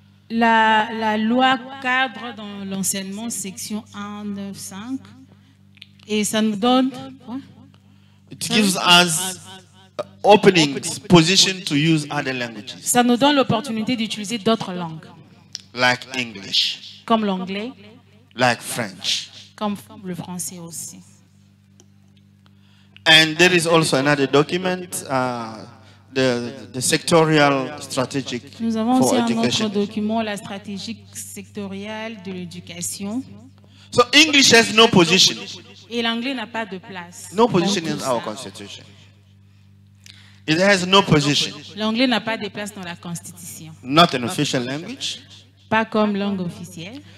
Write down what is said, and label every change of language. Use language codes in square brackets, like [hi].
[fr] La loi cadre dans l'enseignement, section 195, et ça nous donne... [en] It gives us openings, position to use other languages. [fr] Ça nous donne l'opportunité d'utiliser d'autres langues. [en] Like English. [fr] Comme l'anglais. [en] Like French. [fr] Comme le français aussi. [en] And there is also another document, the sectorial strategic [fr] Nous avons [en] for [fr] aussi [en] education. [fr] un autre document, la stratégie sectorielle de l'éducation. [en] So English has no position. [fr] Et l'anglais n'a pas de place. [en] No position in our constitution. It has no position. [fr] L'anglais n'a pas de place dans la Constitution. [en] Not an official language. [fr] Pas comme langue officielle.